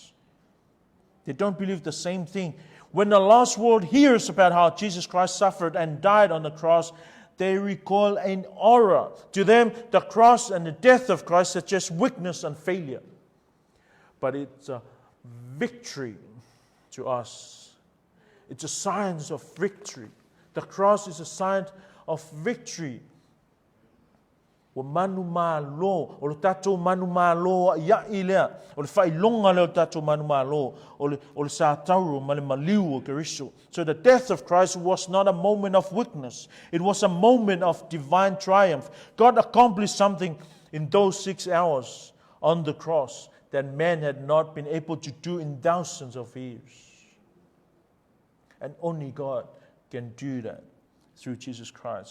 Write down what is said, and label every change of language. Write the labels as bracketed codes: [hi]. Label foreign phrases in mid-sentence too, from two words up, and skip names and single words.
[en] They don't believe the same thing. When the lost world hears about how Jesus Christ suffered and died on the cross, they recoil in horror. To them, the cross and the death of Christ suggest weakness and failure. But it's a victory to us. It's a sign of victory. The cross is a sign of victory. [sm] O manu malo, o le tatou manu malo ia ilea, o le whailonga leo tatou manu malo, o le sātauru ma le maliu o Keriso. [en] So the death of Christ was not a moment of weakness. It was a moment of divine triumph. God accomplished something in those 6 hours on the cross that man had not been able to do in thousands of years. And only God can do that through Jesus Christ.